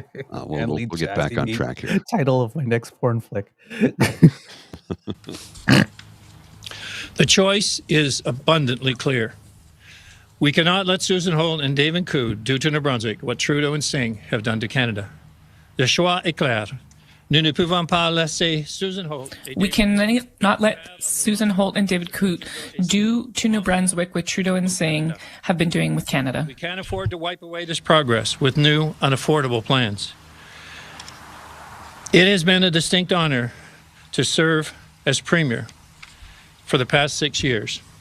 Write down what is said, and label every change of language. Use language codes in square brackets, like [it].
[en] We'll get back on track here. Title of my next porn flick. The choice is abundantly clear. We cannot let Susan Holt and David Coode do to New Brunswick what Trudeau and Singh have done to Canada. [fr] Le choix est clair. Nous ne pouvons pas laisser Susan Holt. [en] We can not let Susan Holt and David Coode do to New Brunswick what Trudeau and Singh have been doing with Canada. We can't afford to wipe away this progress with new, unaffordable plans. It has been a distinct honor to serve as Premier for the past 6 years.